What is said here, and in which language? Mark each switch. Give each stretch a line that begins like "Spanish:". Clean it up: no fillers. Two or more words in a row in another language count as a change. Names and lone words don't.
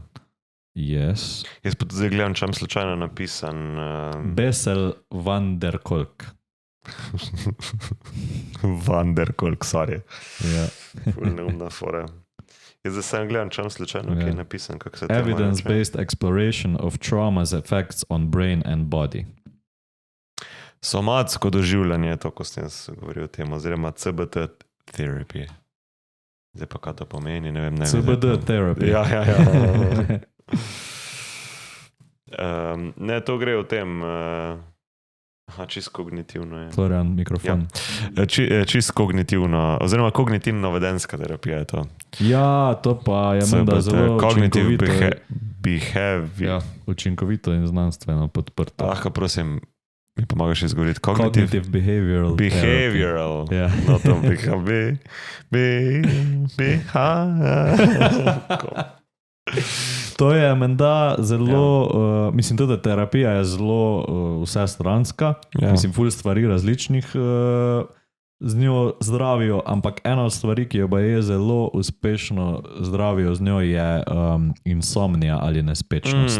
English: Yes.
Slovenian: Jaz pa zdaj gledam, če imam slučajno napisan... Bessel van der Kolk.
English: Van der Kolk, sorry.
Slovenian: Ja. Ful neumna fora. Jaz zdaj sem gledam, če imam slučajno kaj napisan, kako se to
English: Evidence-based exploration of trauma's effects on brain and body.
Slovenian: Somatsko doživljanje, to, ko sem govoril o tem, oziroma
English: CBT therapy.
Slovenian: Zdaj pa kaj to pomeni, ne vem.
English: CBD therapy.
Slovenian: Ja. Ne, to gre o tem, čisto kognitivno je. Florian, mikrofon. Ja. Čisto kognitivno, oziroma kognitivno-vedenska terapija je to. Ja, to pa je menda zelo učinkovito.
English: Behavior.
Slovenian: Ja, učinkovito in znanstveno podprto. Lahko prosim, mi pomagaš izgovoriti.
English: Cognitive behavioral. Behavioral.
Slovenian: Ja. No, to To je menda zelo, mislim tudi, da terapija je zelo vsestranska, mislim, ful stvari različnih z njo zdravijo, ampak ena od stvari, ki jo pa je zelo uspešno zdravijo z njo, je insomnija ali nespečnost.